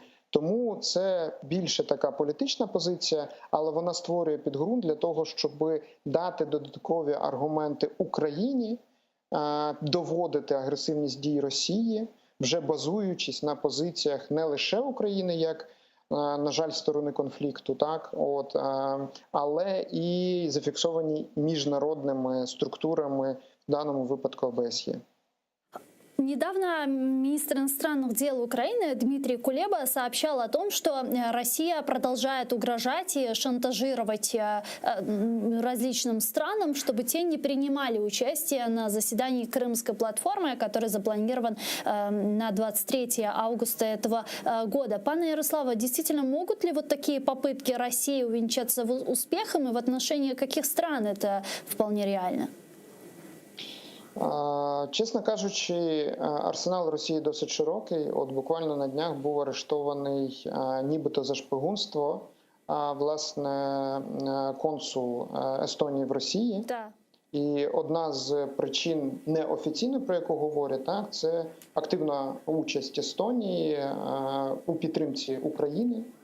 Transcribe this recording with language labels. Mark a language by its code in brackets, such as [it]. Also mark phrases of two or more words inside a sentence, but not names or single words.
[uk] Тому це більше така політична позиція, але вона створює підґрунт для того, щоб дати додаткові аргументи Україні, доводити агресивність дій Росії, вже базуючись на позиціях не лише України, як, на жаль, сторони конфлікту, але і зафіксовані міжнародними структурами, в даному випадку ОБСЄ. [ru] Недавно министр иностранных дел Украины Дмитрий Кулеба сообщал о том, что Россия продолжает угрожать и шантажировать различным странам, чтобы те не принимали участие на заседании Крымской платформы, который запланирован на 23 августа этого года. Пане Ярослава, действительно, могут ли вот такие попытки России увенчаться успехом, и в отношении каких стран это вполне реально? [uk] Чесно кажучи, арсенал Росії досить широкий. Буквально на днях був арештований нібито за шпигунство, власне, консул Естонії в Росії. Да. І одна з причин неофіційно, про яку говорять, це активна участь Естонії у підтримці України.